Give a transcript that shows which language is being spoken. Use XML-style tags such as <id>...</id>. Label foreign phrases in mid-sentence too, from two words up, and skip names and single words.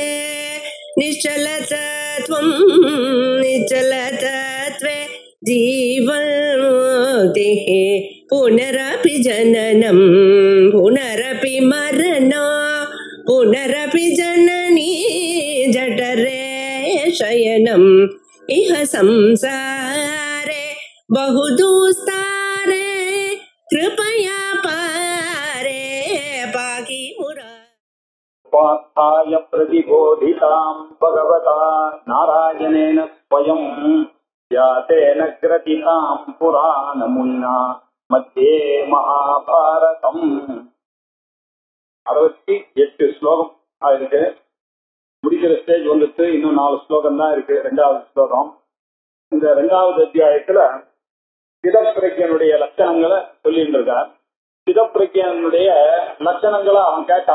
<sa>निश्चलतत्वं निश्चलतत्वे जीवन्मुक्तिः पुनरपि जननं पुनरपि मरणं पुनरपि जननी जठरे शयनम् इह संसारे बहुदुस्तारे कृपया पारे पाहि मुरारे। उपास्थाय प्रतिबोधितां भगवता नारायणेन स्वयं व्यासेन ग्रथितां पुराणमुनिना मध्ये महाभारतम् 68</sa> <ta>ஸ்லோகம் ஆயிருக்கு. முடிக்கிற ஸ்டேஜ் வந்துட்டு இன்னும் 4 ஸ்லோகம் தான் இருக்கு. 2வது ஸ்லோகம். இந்த 2வது அத்தியாயத்துல சிதப்பிரக்ஞனுடைய லட்சணங்களை சொல்லிட்டு இருக்கார். சிதப்பிரக்ஞனுடைய லட்சணங்களை அவன் கேட்டான்.</ta>